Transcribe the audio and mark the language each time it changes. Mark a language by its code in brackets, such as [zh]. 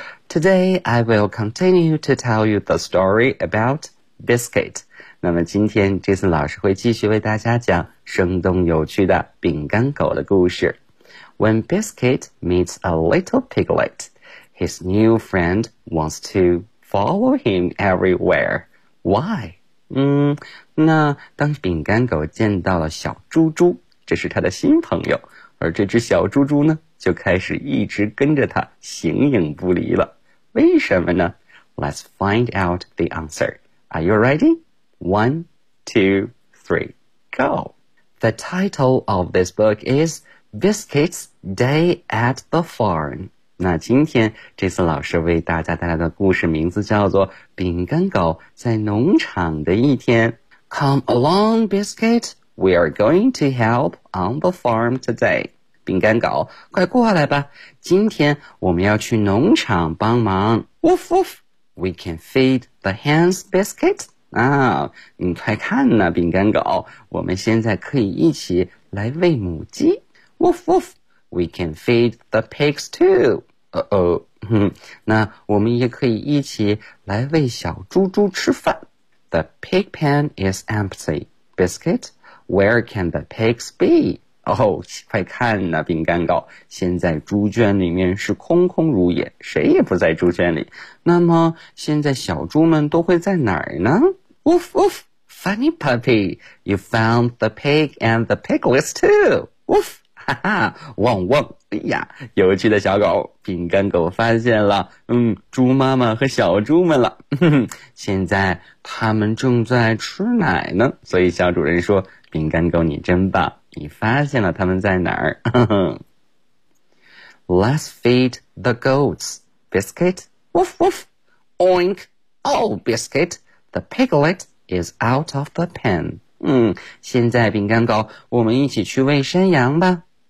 [en] Today, I will continue to tell you the story about biscuit. [zh] 那么今天 Jason 老师会继续为大家讲生动有趣的饼干狗的故事。 [en] When Biscuit meets a little piglet, his new friend wants to... Follow him everywhere. Why? [zh] 那当饼干狗见到了小猪猪，这是他的新朋友，而这只小猪猪呢，就开始一直跟着他，形影不离了。 [en] 为什么呢？ Let's find out the answer. Are you ready? One, two, three, go. The title of this book is Biscuits Day at the Farm. [zh] 那今天这次老师为大家带来的故事名字叫做饼干狗在农场的一天。 [en] Come along, Biscuit. We are going to help on the farm today. [zh] 饼干狗，快过来吧，今天我们要去农场帮忙。 [en] Woof woof. We can feed the hens, Biscuit. [zh] 啊，你快看呐，饼干狗，我们现在可以一起来喂母鸡。 [en] Woof woofWe can feed the pigs too. Uh-oh. [zh] 那我们也可以一起来喂小猪猪吃饭。 [en] The pig pen is empty. Biscuit, where can the pigs be? [zh] Oh, 快看呐，饼干狗，现在猪圈里面是空空如也，谁也不在猪圈里。那么现在小猪们都会在哪儿呢？ [en] Woof woof, funny puppy. You found the pig and the piglets too. Woof. [zh] 哈哈，汪汪，哎呀，有趣的小狗，饼干狗发现了，猪妈妈和小猪们了，哼哼，现在他们正在吃奶呢，所以小主人说，饼干狗你真棒，你发现了他们在哪儿。 [en] Let's feed the goats, Biscuit, woof woof, oink, oh Biscuit, the piglet is out of the pen. [zh] 现在饼干狗，我们一起去喂山羊吧。